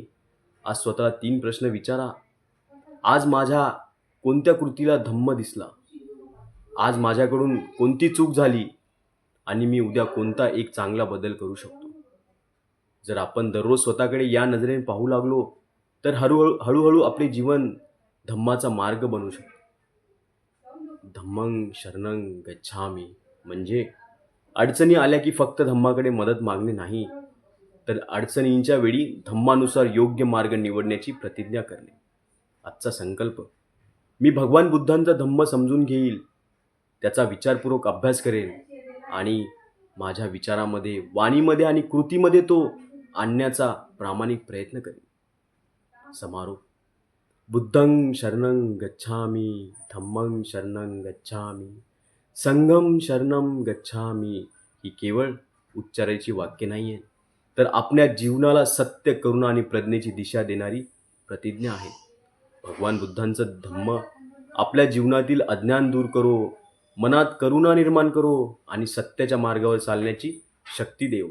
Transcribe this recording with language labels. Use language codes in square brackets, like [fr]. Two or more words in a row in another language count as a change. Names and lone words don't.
[mr] आज स्वतःला 3 प्रश्न विचारा. आज माझ्या कोणत्या कृतीला धम्म दिसला? आज माझ्याकडून कोणती चूक झाली आणि मी उद्या कोणता एक चांगला बदल करू शकतो? जर आपण दररोज स्वतःकडे या नजरेने पाहू लागलो, तर हळूहळू आपले जीवन धम्माचा मार्ग बनू शकते. [pi] धम्मं शरणं गच्छामि [mr] म्हणजे अडचणी आल्या की फक्त धम्माकडे मदत मागणे नाही, तर अडचणींच्या वेळी धम्मानुसार योग्य मार्ग निवडण्याची प्रतिज्ञा करणे. आजचा संकल्प, मी भगवान बुद्धांचा धम्म समजून घेईल, त्याचा विचारपूर्वक अभ्यास करेन आणि माझ्या विचारामध्ये, वाणीमध्ये आणि कृतीमध्ये तो आणण्याचा प्रामाणिक प्रयत्न करेन. समारोप. [pi] बुद्धं शरणं गच्छामि, धम्मं शरणं गच्छामि, संघं शरणं गच्छामि [mr] ही केवळ उच्चारायची वाक्य नाही आहेत, तर आपल्या जीवनाला सत्य, करुणा आणि प्रज्ञेची दिशा देणारी प्रतिज्ञा आहे. भगवान बुद्धांचं धम्म आपल्या जीवनातील अज्ञान दूर करो, मनात करुणा निर्माण करो आणि सत्याच्या मार्गावर चालण्याची शक्ती देवो.